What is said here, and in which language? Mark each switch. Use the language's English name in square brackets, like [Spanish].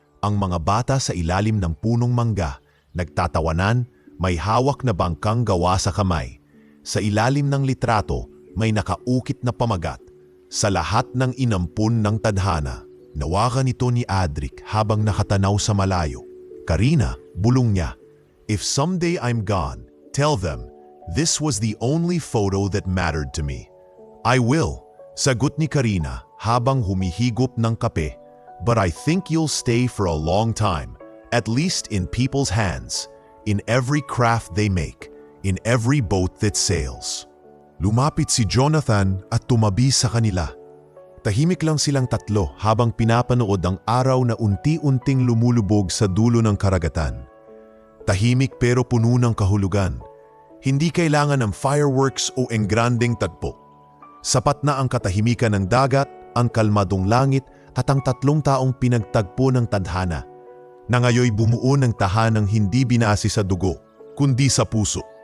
[Filipino] Ang mga bata sa ilalim ng punong mangga, nagtatawanan, may hawak na bangkang gawa sa kamay. Sa ilalim ng litrato, may nakaukit na pamagat. Sa lahat ng inampun ng tadhana, nawakan ito ni Adric habang nakatanaw sa malayo. [English] Karina, [Filipino] bulong niya, [English] if someday I'm gone, tell them, this was the only photo that mattered to me. I will, [Filipino] sagot ni Karina habang humihigop ng kape. [English] But I think you'll stay for a long time, at least in people's hands, in every craft they make, in every boat that sails. [Filipino] Lumapit si Jonathan at tumabi sa kanila. Tahimik lang silang tatlo habang pinapanood ang araw na unti-unting lumulubog sa dulo ng karagatan. Tahimik pero puno ng kahulugan. Hindi kailangan ng fireworks o engranding tagpo. Sapat na ang katahimikan ng dagat, ang kalmadong langit at ang tatlong taong pinagtagpo ng tadhana na ngayoy bumuo ng tahanang hindi binase sa dugo, kundi sa puso.